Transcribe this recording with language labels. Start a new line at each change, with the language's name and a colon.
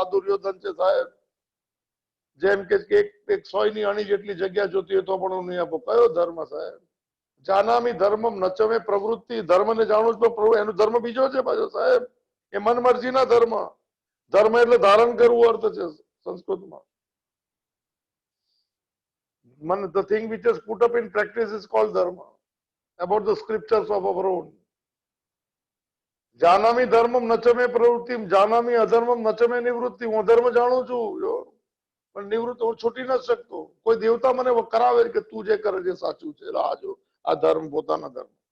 Gujarati: આ દુર્યોધન છે સાહેબ, જેમ કે એક સોયની અણી જેટલી જગ્યા જોતી હોય તો પણ હું નહીં આપું. કયો ધર્મ સાહેબ?
Sanskrit: જાનામી ધર્મમ ન ચમે પ્રવૃત્તિ,
Gujarati: ધર્મને જાણું છું એનો ધર્મ બીજો છે પાછો સાહેબ. એ મન મરજીના ધર્મ. ધર્મ એટલે ધારણ કરવું અર્થ છે સંસ્કૃતમાં.
English: The thing which is put up in practice is called dharma. About the scriptures of our own.
Sanskrit: જાનામી ધર્મમ નચમે પ્રવૃત્તિ, જાનામી અધર્મમ નચમે નિવૃત્તિ.
Gujarati: હું ધર્મ જાણું છું પણ નિવૃત્ત હું છૂટી નથી શકતો. કોઈ દેવતા મને કરાવે કે તું જે કરે છે સાચું છે, આ ધર્મ પોતાના ધર્મ.